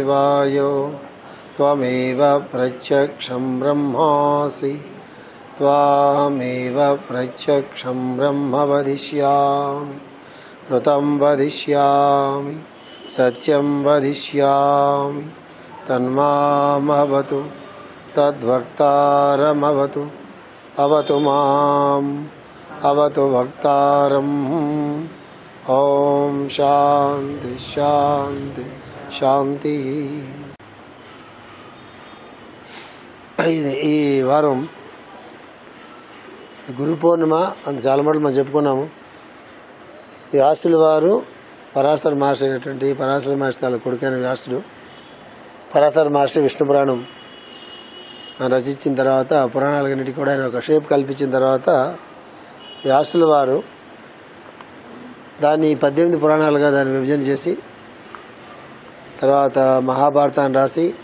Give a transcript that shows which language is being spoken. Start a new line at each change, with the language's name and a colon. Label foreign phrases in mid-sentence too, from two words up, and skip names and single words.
Sanskrit: vayo Tvameva pratyaksham brahmasi Tvameva pratyaksham brahma vadishyami Rutam vadishyami Satyam vadishyami Tanmamavatu Tadvaktaramavatu Avatu mam Avatu Vaktaram. Om Shanti Shanti Shanti.
Telugu: ఈ వారం గురు పౌర్ణిమ అంత చాలా మటుకు మనం చెప్పుకున్నాము. ఈ వ్యాసుల వారు పరాశర మహర్షి అయినటువంటి పరాశర మహర్షి తన కొడుకైన వ్యాసుడు పరాశర మహర్షి విష్ణు పురాణం రచించిన తర్వాత పురాణాలన్నిటికీ కూడా ఆయన ఒక షేప్ కల్పించిన తర్వాత వ్యాసుల వారు దాన్ని 18 పురాణాలుగా దాన్ని విభజన చేసి తర్వాత మహాభారతాన్ని రాసి